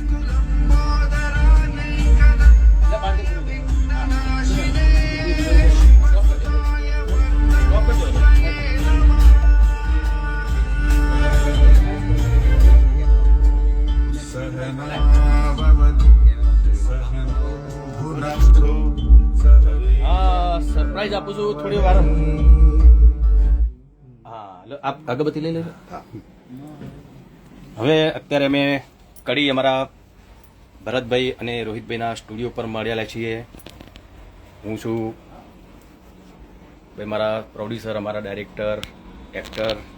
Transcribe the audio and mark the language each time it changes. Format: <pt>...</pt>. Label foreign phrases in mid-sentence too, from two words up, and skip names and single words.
<sa>लम्बोदरानैकदन्ताय विघ्ननाशिने शिवाय वरदपतये नमः सहनाववतु सहनो भुनक्तु सह</sa> <gu>હા સરપ્રાઈઝ આપું છું થોડી વાર હા આપ અગરબત્તી લઈ લેજો હવે અત્યારે અમે કડી અમારા ભરતભાઈ અને રોહિતભાઈના સ્ટુડિયો પર મળ્યા છીએ હું છું ભાઈ મારા પ્રોડ્યુસર અમારા</gu> <en>director actor</en>